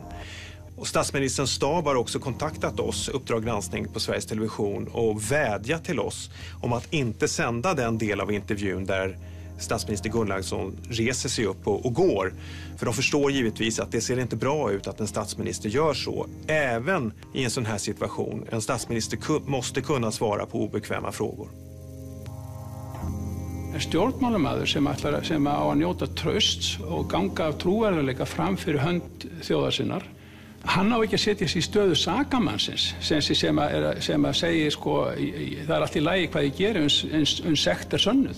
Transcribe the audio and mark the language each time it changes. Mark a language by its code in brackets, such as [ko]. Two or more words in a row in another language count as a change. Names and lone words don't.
[sv] Och statsministerns stab har också kontaktat oss, Uppdrag granskning på Sveriges Television, och vädjat till oss om att inte sända den del av intervjun där statsminister Gunnlaugsson reser sig upp och går. För de förstår givetvis att det ser inte bra ut att en statsminister gör så, även i en sån här situation. En statsminister måste kunna svara på obekväma frågor. [is] Stjórnmálamaður sem á að njóta trausts og ganga af trúverðarleika fram fyrir hönd þjóðar sinnar. Hann á ekki að setja sig í stöðu sakamannsins sem að segja sko, það allt í lagi hvað ég geri uns sekt sönnuð.